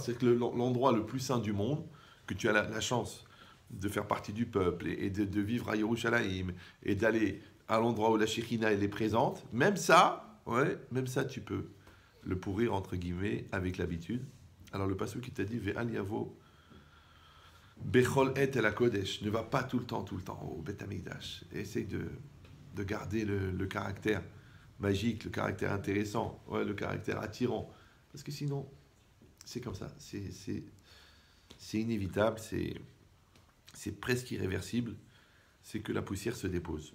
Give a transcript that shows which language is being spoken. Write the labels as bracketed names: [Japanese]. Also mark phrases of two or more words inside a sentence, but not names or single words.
[French] C'est que l'endroit le plus saint du monde, que tu as la chance de faire partie du peuple et de vivre à Yerushalayim et d'aller à l'endroit où la Shekhinah elle est présente, même ça, tu peux le pourrir entre guillemets avec l'habitude. [Hebrew] Alors le pasuk qui t'a dit ואל יבא בכל עת אל הקדש, [French] ne va pas tout le temps au Beth Amikdash. Essaye de garder le caractère magique, le caractère intéressant, le caractère attirant, parce que sinon c'est comme ça, c'est inévitable, c'est presque irréversible, c'est que la poussière se dépose.